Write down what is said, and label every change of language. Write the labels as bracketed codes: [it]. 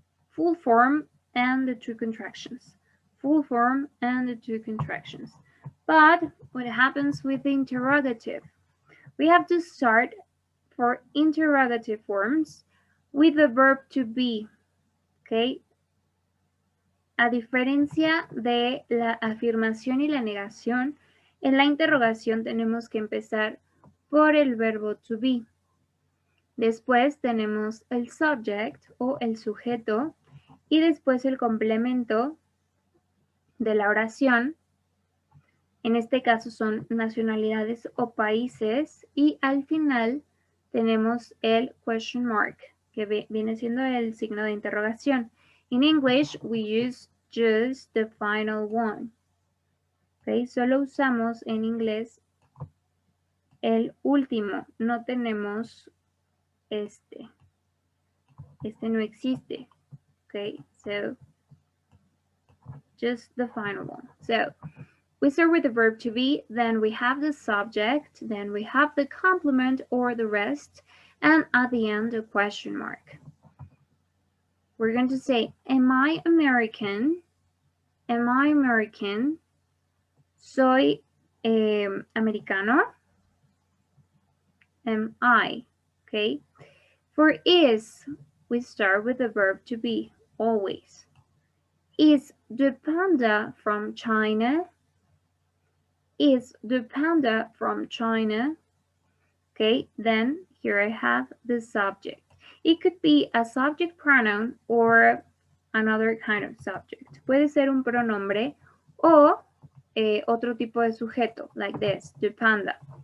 [en] Full form and the two contractions. Full form and the two contractions. But what happens with the interrogative? We have to start for interrogative forms with the verb to be. [es] Okay, a diferencia de la afirmación y la negación, en la interrogación tenemos que empezar por el verbo to be. Después tenemos el subject o el sujeto y después el complemento de la oración. En este caso son nacionalidades o países, y al final tenemos el [en] question mark, [es] que viene siendo el signo de interrogación. [en] In English, we use just the final one. [es] Okay, solo usamos en inglés el último, no tenemos este no existe. [en] Okay, so just the final one. So we start with the verb to be, then we have the subject, then we have the complement or the rest, and at the end, a question mark. We're going to say, am I American? Am I American? [es] Soy americano. [en] Am I? Okay. For is, we start with the verb to be, always. Is the panda from China? Is the panda from China? Okay, then here I have the subject. It could be a subject pronoun or another kind of subject. [es] Puede ser un pronombre o otro tipo de sujeto, [en] like this, the panda.